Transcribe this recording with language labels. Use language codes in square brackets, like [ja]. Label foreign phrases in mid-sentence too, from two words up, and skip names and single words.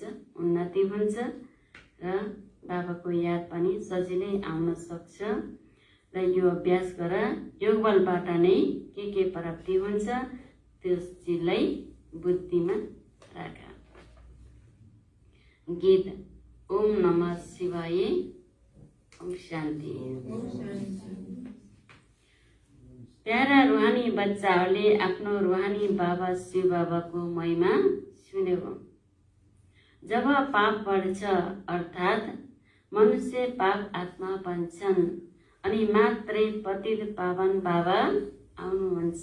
[ne] उन्नति हुन्छ र बाबाको याद पनि सजिलै आउन सक्छ। र यो अभ्यास गर। योगबलबाट नै के प्राप्ति हुन्छ त्यस चिजलाई बुद्धिमा राख। [sa] गीत ओम नमः शिवाय। ओम शान्ति। [ne] प्यारा रुहानी बच्चाहरूले आफ्नो रुहानी बाबा शिव बाबाको महिमा सुन्यो। जब पाप बढ्छ अर्थात् मनुष्य पाप आत्मा बन्छन् अनि मात्रै पतित पावन बाबा आउनुहुन्छ।